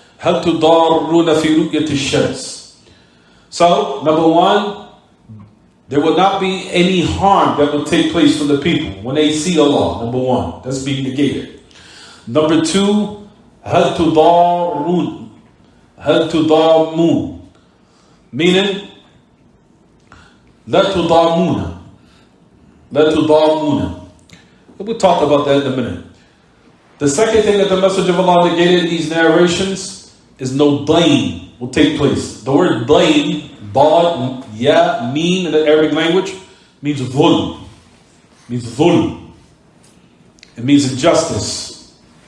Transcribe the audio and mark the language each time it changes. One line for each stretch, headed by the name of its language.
Arabic: هل تضارون في رؤية الشمس.
English: So, number one, there will not be any harm that will take place from the people when they see Allah. Number one, that's being negated. Number two,
Arabic: هل تضارون. هل تضامون.
English: Meaning,
Arabic: لا تضامون. لا تضامون.
English: We'll talk about that in a minute. The second thing that the Messenger of Allah negated in these narrations is no blame will take place. The word blame, Bad, Ya, Meen in the Arabic language means dhulm. Means dhulm. It means injustice.